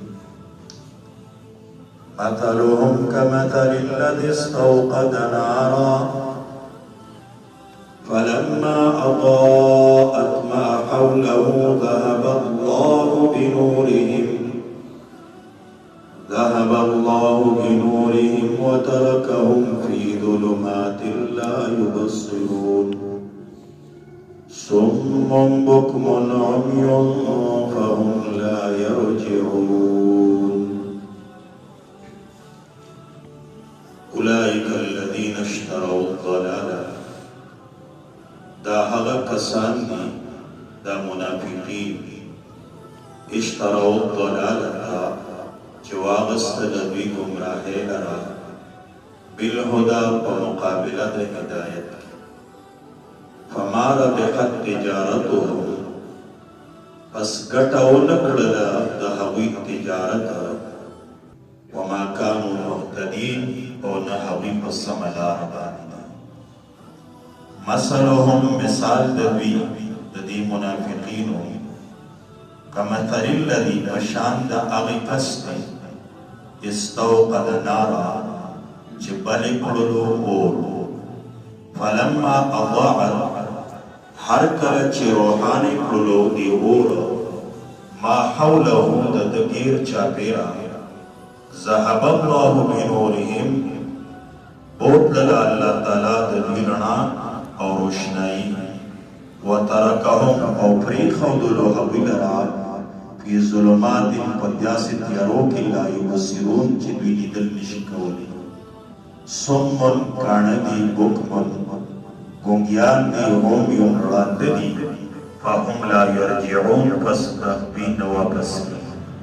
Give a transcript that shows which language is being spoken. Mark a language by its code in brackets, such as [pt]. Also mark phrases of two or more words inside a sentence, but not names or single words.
[ar] مثلهم كمثل الذي استوقد نارا فلما أضاءت ما حوله ذهب الله بنورهم وتركهم في ظلمات لا يبصرون. صم بكم عمي فهم لا يرجعون. أولئك الذين اشتروا الضلالة، [ps] دا هغه کسان دي، دا منافقین، [ar] اشتروا الضلالة [ps] چې واغستل دوی ګمراهۍ لره بالهدى په مقابله د هدایت. [ar] فما ربحت تجارتهم، [ps] پس ګټه ونه کړله د هغوی تجارت، [ar] وما كانوا مهتدين، [ps] او نه هغوی په سمه لاره باندې. مثلهم، مثال د دوی د دې منافقینو، [ar] کمثل الذي، [ps] پشان د هغې کس دی، [ar] استوقد نارا [ps] چې بلې کړلو اور، [ar] فلما اضاعت، [ps] هر کله چې روښانې کړلو دې اور [ar] ما حوله، [ps] د ده ګیر چاپېره، [ar] ذهب الله بنورهم، [ps] بوتلله الله تعالی د دوی رڼا او روشنایي، وترکهم، او پرېښودلو هغوی لره [ar] فی ظلمات، [ps] په داسې تیارو کې [ar] لا یبصرون [ps] چې دوی لیدل نشي کولی. صم، کاڼه دي، بکم، ګونګیان دي، عمي، ړانده دي، [ar] فهم لا یرجعون، [ps] پس دوی نه واپس کېږي.